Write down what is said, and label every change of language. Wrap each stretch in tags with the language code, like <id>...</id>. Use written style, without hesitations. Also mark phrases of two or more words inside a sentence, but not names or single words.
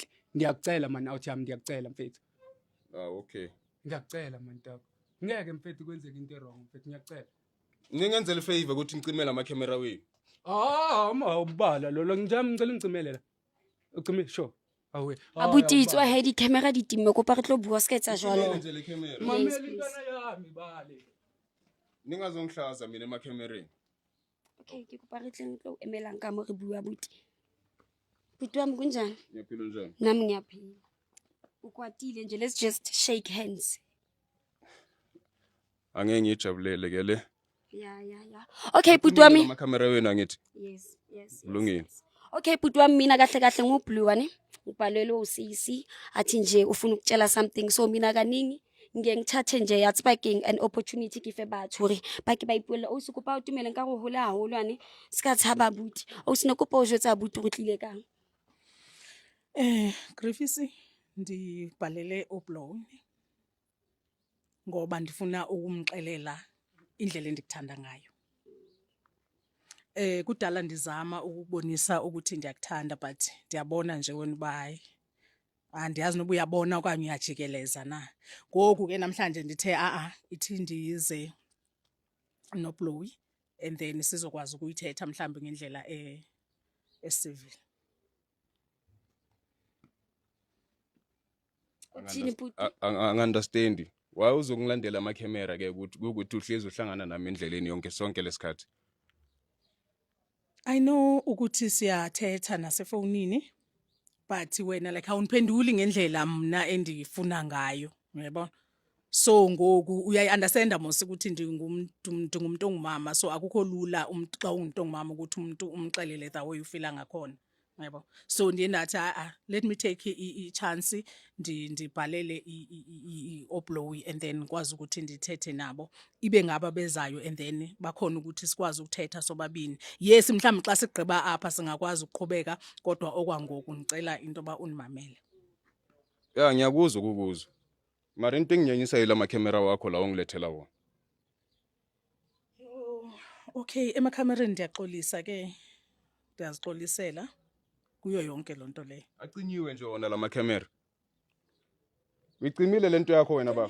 <zu>Ngiyakucela</zu> <en>man out</en> <zu>yami ngiyakucela mfethu. Okay. Ngiyakucela</zu> <en>man dog.</en> <zu>Ngeke mfethu kwenzeke into wrong mfethu ngiyacela. Ningenzele ifavor ukuthi ngicimela amakhamera wenu. Ubala lo njami ngicela ungicimele la. Ucime sure. Awe.</zu> <st>Abuti tswa he di camera di timme kopa re tlo bua ska etsa jwalo.</st> <zu>Ningenzele ikhamera. Mamela intwana yami bale. Ningazongihlaza mina emakhamereni.</zu> <st>Okay, ke kopa re tleng tlo emelang ka mo re bua abuti.</st> <zu>Buti wami kunjani? Ngiyaphila njani? Nami ngiyaphila. Ukwatile nje,</zu> <en>let's just shake hands.</en> <zu>Angeke ngijabulele ke le.</zu> <en>Yeah. Okay</en> <zu>buti wami. Amakhamera wenu angithi. Yes. Kulungile. Okay buti wami mina kahle nguBlue ne. Ubhalelwe uCC athi nje ufuna ukutshela</zu> <en>something so</en> <zu>mina kaningi ngiyengithathe nje yathi</zu> <en>baking an opportunity</en> <st>ke fe batho hore ba ke ba ipuela o se kopa o tumele nka go hola haholo ska tshaba buti o sine kopa o jwetsa buti go tlile kang.</st> <xh>Grufisi ndibhalele uBlue ngoba ndifuna ukumxelela indlela endikuthanda ngayo. Kudala ndizama ukubonisa ukuthi ndiyakuthanda but ndiyabona nje wena bayi. Andiyazi noba uyabona okanye uyajikeleza na. Ngoku ke namhlanje ndithe ithi ndize noBlue</xh> <en>and then</en> <xh>sizokwazi ukuyithetha mhlambe ngendlela civil. Uthini bhuti? Angiunderstand.</xh> <zu>Why uzongilandela ama-camera ke ukuthi uhlezi uhlangana nami endleleni yonke sonke lesikhathi?</zu> <en>I know</en> <xh>ukuthi siyathetha nasefonini, but wena like awuniphenduli ngendlela mna endifuna ngayo, uyabona? So ngoku uyayi-understand mos ukuthi ndingumuntu ongumama, so akukho lula xa ungumuntu ongumama ukuthi umuntu umxelele</xh> <en>the way</en> <xh>ufila ngakhona, uyabo? So ndiye ndathi</xh> <en>let me take</en> <xh>i-chance ndibhalele i-Oblowy</xh> <en>and then</en> <xh>kwazi ukuthi ndithethe nabo ibe ngaba bezayo</xh> <en>and then</en> <xh>bakhona ukuthi sikwazi ukuthetha sobabini. Yes mhlawumbe xa sigqiba apha singakwazi ukuqhubeka, kodwa okwangoku ngicela into ba unimamele.</xh> <zu>Ya ngiyakuzwa ukukuzwa. Mara into enginyanyisa yila ama-camera wakho la ongilethela wona.</zu> <xh>Okay, emakhamereni ndiyaxolisa ke. Ndiyazixolisela kuyo yonke lonto leyo. Acinyiwe nje wona la ma-camera. Uyicimile lento yakho wena baba.</xh>